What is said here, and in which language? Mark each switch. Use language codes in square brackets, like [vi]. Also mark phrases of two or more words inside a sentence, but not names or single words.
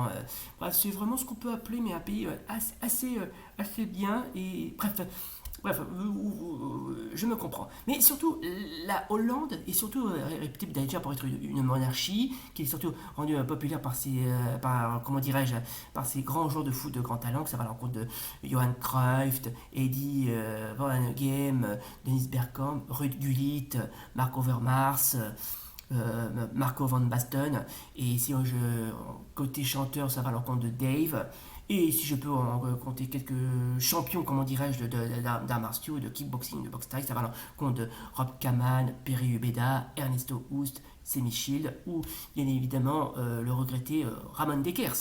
[fr] Bref, c'est vraiment ce qu'on peut appeler mais un pays assez bien et je me comprends. Mais surtout, la Hollande est surtout réputée déjà pour être une monarchie qui est surtout rendue populaire comment dirais-je, par ses grands joueurs de foot de grand talent, que ça va à l'encontre de Johan Cruyff, Eddie Van Hagem, Dennis Bergkamp, Ruud Gullit, Marc Overmars. Marco van Basten, et si côté chanteur ça va à l'encontre de Dave, et si je peux en compter quelques champions, comment dirais-je, d'arts martiaux, de kickboxing, de boxe thaï, ça va à l'encontre de Rob Kaman, Perry Ubeda, Ernesto Hoost, Semi Shield, ou bien évidemment le regretté Ramon Dekers.